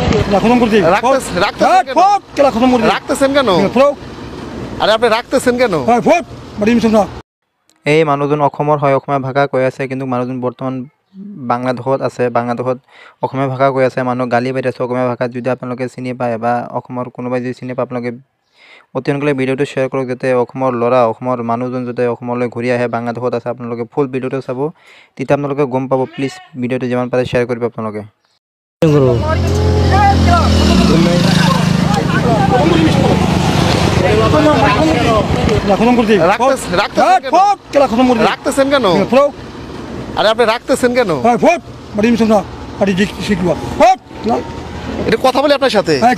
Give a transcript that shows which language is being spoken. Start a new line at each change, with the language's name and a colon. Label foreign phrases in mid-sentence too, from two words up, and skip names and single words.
Bangla: খতম করে দিই। রাখতেছেন কেন? আরে আপনি রাখতেছেন কেন?
Assamese: এই মানুহজন অসমৰ হয়, অসমীয়া ভাষা কৈ আছে, কিন্তু মানুহজন বৰ্তমান বাংলাদেশত আছে। বাংলাদেশত অসমীয়া ভাষা কৈ আছে, মানুহ গালি পাৰি আছে অসমীয়া ভাষাত। যদি আপোনালোকে চিনি পায় বা অসমৰ কোনোবাই যদি চিনি পায়, আপোনালোকে অতি সোনকালে ভিডিঅ'টো শ্বেয়াৰ কৰক, যাতে অসমৰ ল'ৰা, অসমৰ মানুহজন যাতে অসমলৈ ঘূৰি আহে। বাংলাদেশত আছে, আপোনালোকে ফুল ভিডিঅ'টো চাব, তেতিয়া আপোনালোকে গম পাব। প্লিজ ভিডিঅ'টো যিমান পাৰে শ্বেয়াৰ কৰিব আপোনালোকে।
Bangla: রাখতেছেন কেন? আরে আপনি রাখতেছেন কেন? এটা কথা বলি আপনার সাথে।